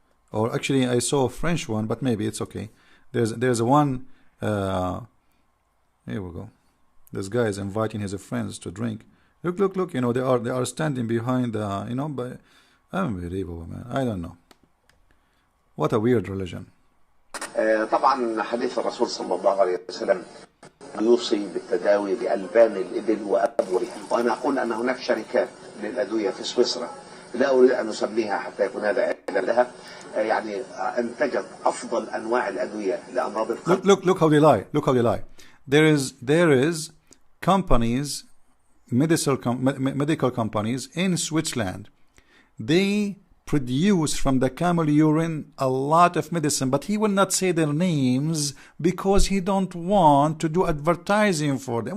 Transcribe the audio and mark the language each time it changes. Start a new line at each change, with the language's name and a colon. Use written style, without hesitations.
English: Or actually, I saw a French one, but maybe it's okay. There's a one. Here we go. This guy is inviting his friends to drink. Look. You know, they are standing behind the. You know, but unbelievable, man. I don't know. What a weird religion.
Arabic: طبعا حديث الرسول صلى الله عليه وسلم يوصي بالتداوي بألبان الإبل وأبورها، وأنا أقول أن هناك شركات للأدوية في سويسرا لا أريد أن أسميها حتى يكون هذا لها يعني أنتجت أفضل أنواع الأدوية لأمراض القلب.
English: Look how they lie. Look how they lie. There is companies, medical companies in Switzerland. They produce from the camel urine a lot of medicine, but he will not say their names because he don't want to do advertising for them.